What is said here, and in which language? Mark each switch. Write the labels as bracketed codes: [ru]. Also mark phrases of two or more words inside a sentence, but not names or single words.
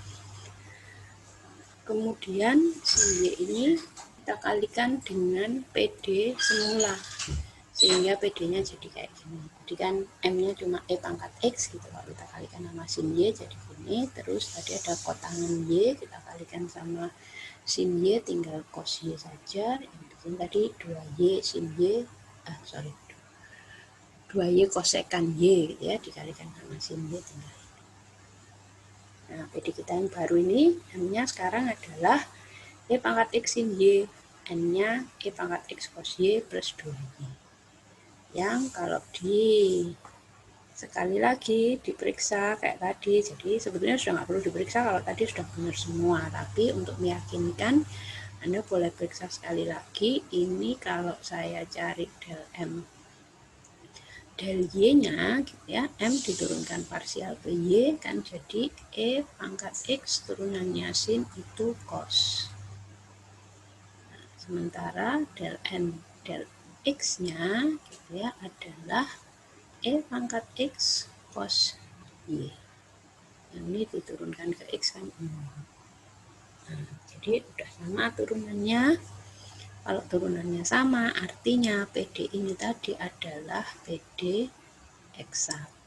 [id] Kemudian sin Y ini kita kalikan dengan PD semula. Sehingga PD-nya jadi kayak gini. Jadi kan M-nya cuma E pangkat X gitu. Kalau kita kalikan sama sin Y jadi gini. Terus tadi ada kotangan Y, kita kalikan sama sin Y tinggal cos Y saja. Yang tadi 2Y sin Y, 2Y kosekan Y gitu ya, dikalikan sama sin Y tinggal. Nah, PD kita yang baru ini, M-nya sekarang adalah E pangkat X sin Y. N-nya E pangkat X cos Y plus 2Y. Yang kalau sekali lagi diperiksa kayak tadi, jadi sebetulnya sudah nggak perlu diperiksa kalau tadi sudah benar semua, tapi untuk meyakinkan Anda boleh periksa sekali lagi. Ini kalau saya cari del M del Y nya gitu ya, M diturunkan parsial ke Y kan jadi E pangkat X turunannya sin itu cos. Nah, sementara del N del X nya gitu ya adalah E pangkat X cos Y. Yang ini diturunkan ke X kan. Nah, jadi udah sama turunannya. Kalau turunannya sama, artinya PD ini tadi adalah PD eksak.